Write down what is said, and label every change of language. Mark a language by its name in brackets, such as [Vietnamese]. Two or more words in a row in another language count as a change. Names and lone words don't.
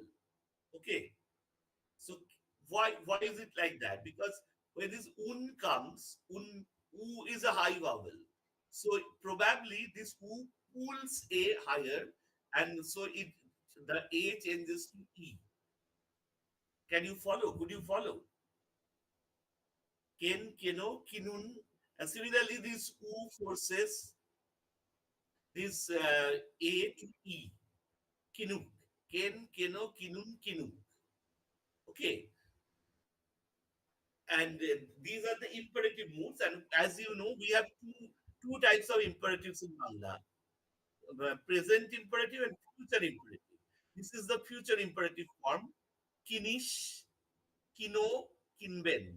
[English] Okay. So why is it like that? Because when this un comes, u is a high vowel. So probably this u pulls a higher, and so it the a changes to e. Can you follow? Could you follow? [Bangla] কেন, কেনো, কিনুন, [English] and similarly this u forces this a to e. [Bangla] কিনুক। কেন, কেনো, কিনুন, কিনুক. [English] Okay, and these are the imperative moods. And as you know, we have two types of imperatives in Bangla: present imperative and future imperative. This is the future imperative form: [Bangla] কিনিস, কিনো, কিনবেন.